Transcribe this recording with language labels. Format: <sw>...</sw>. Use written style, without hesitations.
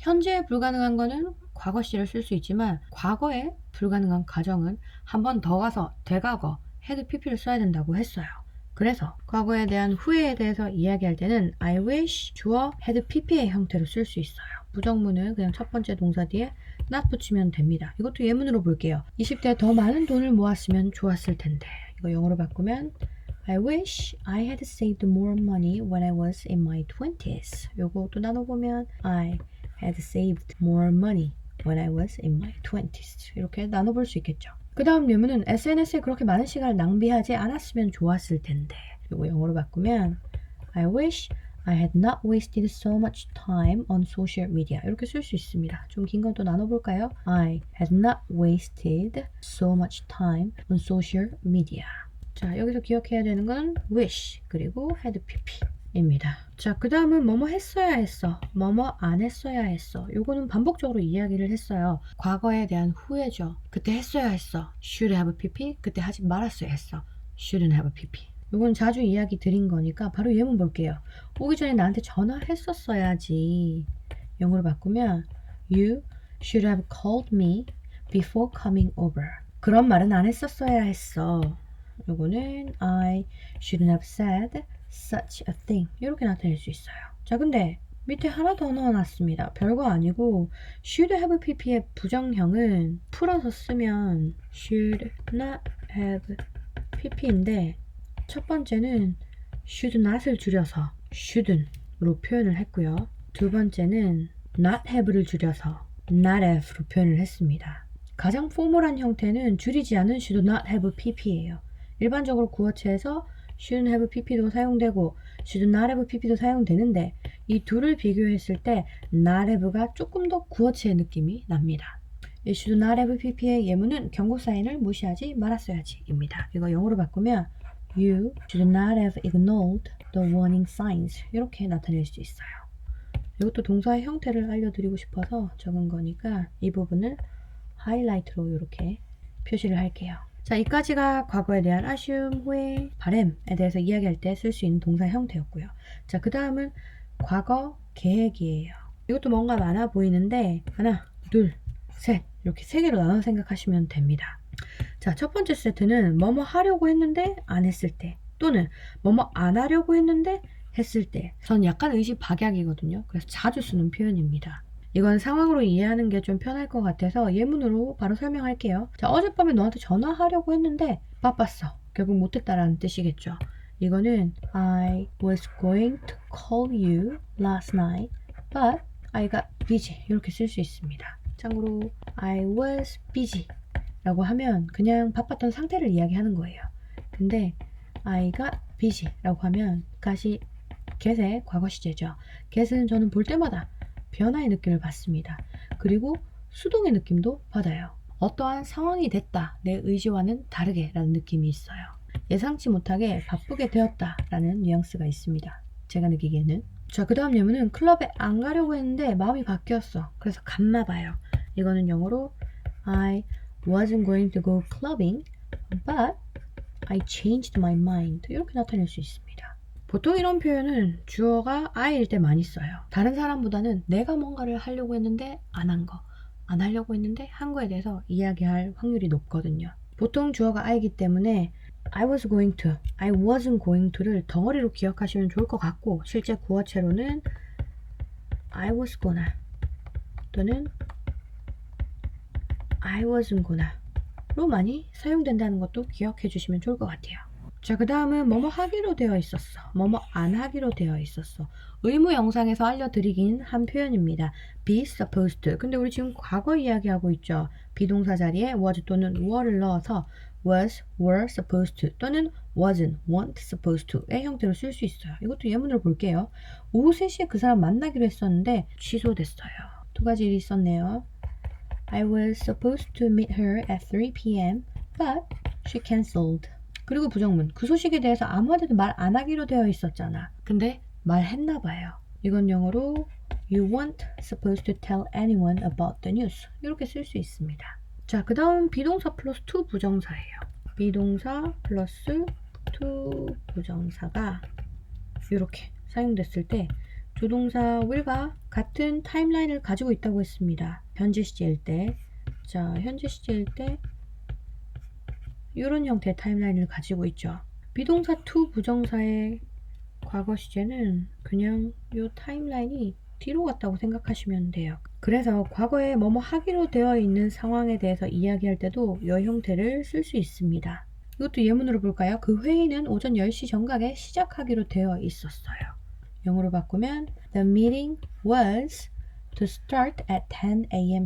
<ko>현재에 불가능한 거는 과거 시를 쓸 수 있지만 과거에 불가능한 가정은 한 번 더 가서 대과거 had pp를 써야 된다고 했어요. 그래서 과거에 대한 후회에 대해서 이야기할 때는 I wish 주어 had pp의 형태로 쓸 수 있어요. 부정문은 그냥 첫 번째 동사 뒤에 not 붙이면 됩니다. 이것도 예문으로 볼게요. 20대에 더 많은 돈을 모았으면 좋았을 텐데 이거 영어로 바꾸면</ko> <en>I wish I had saved more money when I was in my 20s.</en> <ko>요것도 나눠보면</ko> <en>I had saved more money when I was in my 20s.</en> <ko>이렇게 나눠볼 수 있겠죠. 그 다음 예문은 SNS에 그렇게 많은 시간을 낭비하지 않았으면 좋았을 텐데 이거 영어로 바꾸면</ko> <en>I wish I had not wasted so much time on social media</en> <ko>이렇게 쓸 수 있습니다. 좀 긴 건 또 나눠볼까요?</ko> <en>I had not wasted so much time on social media.</en> <ko>자, 여기서 기억해야 되는 건 wish 그리고 had pp 입니다. 자, 그 다음은 뭐뭐 했어야 했어, 뭐뭐 안 했어야 했어. 요거는 반복적으로 이야기를 했어요. 과거에 대한 후회죠. 그때 했어야 했어, should have pp. 그때 하지 말았어야 했어, shouldn't have pp. 요건 자주 이야기 드린 거니까 바로 예문 볼게요. 오기 전에 나한테 전화했었어야지. 영어로 바꾸면</ko> <en>You should have called me before coming over.</en> <ko>그런 말은 안 했었어야 했어. 요거는</ko> <en>I shouldn't have said such a thing</en> <ko>이렇게 나타낼 수 있어요. 자, 근데 밑에 하나 더 넣어놨습니다. 별거 아니고 should have pp의 부정형은 풀어서 쓰면 should not have pp인데 첫 번째는 should not을 줄여서 shouldn't로 표현을 했고요. 두 번째는 not have를 줄여서 not have로 표현을 했습니다. 가장 포멀한 형태는 줄이지 않은 should not have pp예요. 일반적으로 구어체에서 shouldn't have pp도 사용되고 should not have pp도 사용되는데 이 둘을 비교했을 때 not have가 조금 더 구어체의 느낌이 납니다. 이 should not have pp의 예문은 경고 사인을 무시하지 말았어야지 입니다. 이거 영어로 바꾸면</ko> <en>You should not have ignored the warning signs</en> <ko>이렇게 나타낼 수 있어요. 이것도 동사의 형태를 알려드리고 싶어서 적은 거니까 이 부분을 하이라이트로 이렇게 표시를 할게요. 자, 이까지가 과거에 대한 아쉬움, 후회, 바램에 대해서 이야기할 때 쓸 수 있는 동사 형태였고요. 자, 그 다음은 과거 계획이에요. 이것도 뭔가 많아 보이는데 하나, 둘, 셋 이렇게 세 개로 나눠 생각하시면 됩니다. 자, 첫 번째 세트는 뭐뭐 하려고 했는데 안 했을 때 또는 뭐뭐 안 하려고 했는데 했을 때. 전 약간 의식 박약이거든요. 그래서 자주 쓰는 표현입니다. 이건 상황으로 이해하는 게 좀 편할 것 같아서 예문으로 바로 설명할게요. 자, 어젯밤에 너한테 전화하려고 했는데 바빴어. 결국 못했다라는 뜻이겠죠. 이거는</ko> <en>I was going to call you last night but I got busy</en> <ko>이렇게 쓸 수 있습니다. 참고로 I was busy 라고 하면 그냥 바빴던 상태를 이야기하는 거예요. 근데 I got busy 라고 하면 got이 get의 과거 시제죠. get은 저는 볼 때마다 변화의 느낌을 받습니다. 그리고 수동의 느낌도 받아요. 어떠한 상황이 됐다, 내 의지와는 다르게 라는 느낌이 있어요. 예상치 못하게 바쁘게 되었다 라는 뉘앙스가 있습니다. 제가 느끼기에는. 자, 그 다음 예문은 클럽에 안 가려고 했는데 마음이 바뀌었어. 그래서 갔나 봐요. 이거는 영어로</ko> <en>I wasn't going to go clubbing, but I changed my mind.</en> <ko>이렇게 나타낼 수 있습니다. 보통 이런 표현은 주어가 I일 때 많이 써요. 다른 사람보다는 내가 뭔가를 하려고 했는데 안 한 거, 안 하려고 했는데 한 거에 대해서 이야기할 확률이 높거든요. 보통 주어가 I이기 때문에 I was going to, I wasn't going to를 덩어리로 기억하시면 좋을 것 같고, 실제 구어체로는 I was gonna 또는 I wasn't gonna 로 많이 사용된다는 것도 기억해 주시면 좋을 것 같아요. 자, 그 다음은 뭐뭐 하기로 되어 있었어, 뭐뭐 안 하기로 되어 있었어. 의무 영상에서 알려드리긴 한 표현입니다.</ko> <en>be supposed to.</en> <ko>근데 우리 지금 과거 이야기하고 있죠. 비동사 자리에 was 또는 were를 넣어서 was, were supposed to 또는 wasn't, weren't supposed to의 형태로 쓸 수 있어요. 이것도 예문으로 볼게요. 오후 3시에 그 사람 만나기로 했었는데 취소됐어요. 두 가지 일이 있었네요.</ko> <en>I was supposed to meet her at 3 p.m. but she cancelled.</en> <ko>그리고 부정문. 그 소식에 대해서 아무한테도 말 안 하기로 되어 있었잖아. 근데 말했나 봐요. 이건 영어로</ko> <en>You weren't supposed to tell anyone about the news.</en> <ko>이렇게 쓸 수 있습니다. 자, 그 다음 비동사 플러스 to 부정사예요. 비동사 플러스 to 부정사가 이렇게 사용됐을 때 조동사 will과 같은 타임라인을 가지고 있다고 했습니다. 현재 시제일 때. 자, 현재 시제일 때 이런 형태의 타임라인을 가지고 있죠. 비동사 to 부정사의 과거 시제는 그냥 이 타임라인이 뒤로 갔다고 생각하시면 돼요. 그래서 과거에 뭐뭐 하기로 되어 있는 상황에 대해서 이야기할 때도 이 형태를 쓸 수 있습니다. 이것도 예문으로 볼까요? 그 회의는 오전 10시 정각에 시작하기로 되어 있었어요. 영어로 바꾸면</ko> <en>The meeting was to start at 10 a.m.</en>